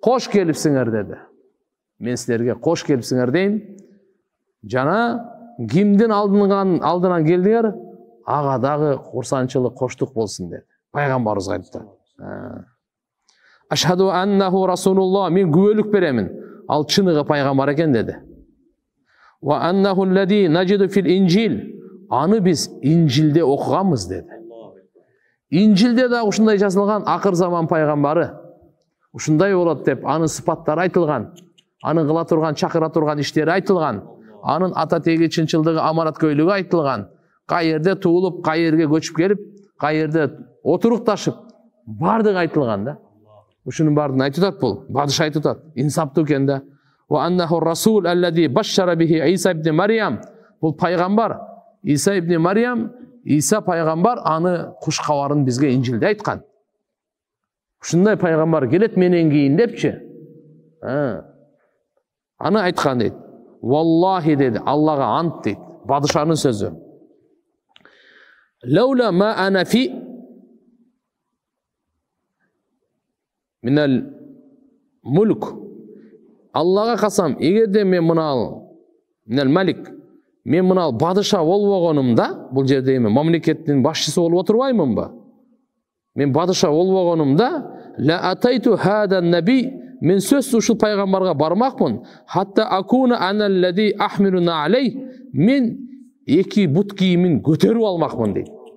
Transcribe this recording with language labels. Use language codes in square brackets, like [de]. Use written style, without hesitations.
[ky] Кош келипсиңер деди. Мен силерге кош келипсиңер дейм. Жана кимдин алдынан келдиңер, ага дагы курсанчылык, коштук болсун деди. Пайгамбарыбызга айтты. [ar] Ашхаду аннаху расулуллах, [ky] мен күбөлүк беремин. Ал чыныгы пайгамбар экен деди. [ar] Ва аннаху аллади наджиду фил инжил. [ky] Аны биз Инжилде окуганбыз деди. Инжилде да ушундай жазылган акыр заман пайгамбары. Ушундай болот деп анын сыпаттары айтылган. анын кыла турган, чакыра турган иштери айтылган, анын ата теги чынчылдыгы, амараткөйлүгү айтылган, кай жерде туулуп, кай жерге көчүп келип, кай жерде отурукташып, бардыгы айтылган да. Ушунун баардыгын айтып атат бул, бадыш айтып атат, инсаптуу экен да. [ar] Ва аннаху расул аллади башшара бихи Иса ибн Марьям. [ky] Бул пайгамбар, Иса ибн Марьям, Иса пайгамбар аны куш кабарын бизге Инжилде айткан. Ушундай пайгамбар келет менен кийин депчи. Аны айткан дейт. Валлахи деди, Аллага ант дейт. Бадышанын сөзү. [ar] Лаула ма ана фи минал мулк. [ky] Аллага касам, эгерде мен мынал [ar] минал малик, [ky] мен мынал бадыша болбогонумда, бул жерде эми мамлекеттин башчысы болуп отурбаймынбы? Мен бадыша болбогонумда, [ar] ла атайту хада наби, [ky] мен сөзсүз ушул пайгамбарга бармакмын, [ar] хатта акуна аналлади ахмилуна алей, [ky] мен эки бут кийимин көтөрүп алмакмын дейт.